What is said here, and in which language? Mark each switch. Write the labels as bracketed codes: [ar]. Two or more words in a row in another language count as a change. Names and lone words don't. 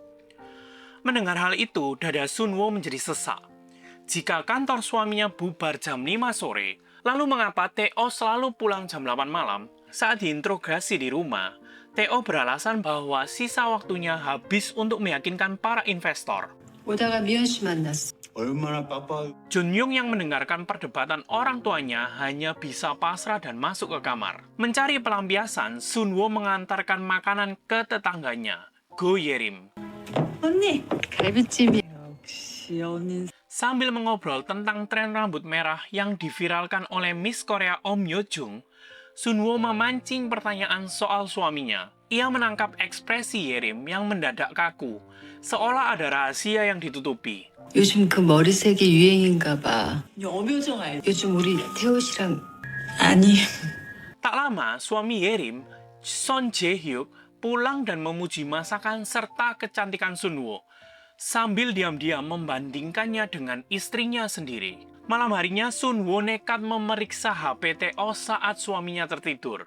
[id] Mendengar hal itu, dada Sunwo menjadi sesak. Jika kantor suaminya bubar jam 5 sore, lalu mengapa Tae-oh selalu pulang jam 8 malam? Saat diinterogasi di rumah, Tae-oh beralasan bahwa sisa waktunya habis untuk meyakinkan para investor. [ko] 오다가 미연 씨 만났어. 얼마나 빡빡. [id] Junyong yang mendengarkan perdebatan orang tuanya hanya bisa pasrah dan masuk ke kamar. Mencari pelampiasan, Sunwo mengantarkan makanan ke tetangganya, Go Yerim. [ko] 언니, 갈비찜이. 역시 언니. [id] Sambil mengobrol tentang tren rambut merah yang diviralkan oleh Miss Korea Om Yo-jung, Sunwo memancing pertanyaan soal suaminya. Ia menangkap ekspresi Yerim yang mendadak kaku, seolah ada rahasia yang ditutupi. [ko] 요즘 그 머리색이 유행인가 봐. 여묘정 알지? 요즘 우리 태호 씨랑 아니. [id] Tak lama, suami Yerim, Son Jae-hyuk, pulang dan memuji masakan serta kecantikan Sunwo, sambil diam-diam membandingkannya dengan istrinya sendiri. Malam harinya, Sunwo nekat memeriksa HP Tae-oh saat suaminya tertidur.